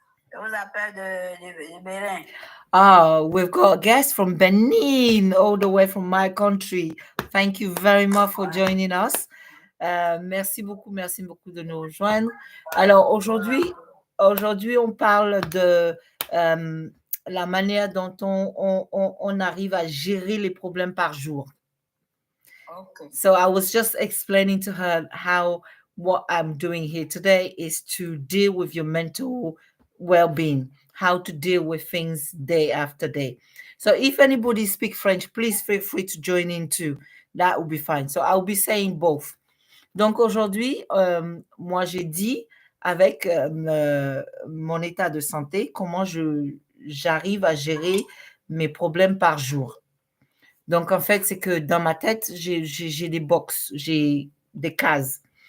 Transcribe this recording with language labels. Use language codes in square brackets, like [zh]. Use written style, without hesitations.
[fr] Je vous appelle de Bénin. [en] Ah, we've got guests from Benin, all the way from my country. Thank you very much for joining us. [fr] Merci beaucoup de nous rejoindre. Alors aujourd'hui, on parle de la manière dont on arrive à gérer les problèmes par jour. [en] Ok. So I was just explaining to her how what I'm doing here today is to deal with your mental well-being, how to deal with things day after day. So if anybody speak French, please feel free to join in too. That will be fine. So I'll be saying both. [fr] Donc aujourd'hui, moi j'ai dit avec mon état de santé comment j'arrive à gérer mes problèmes par jour. Donc, en fait, c'est que dans ma tête, j'ai des box, j'ai des cases.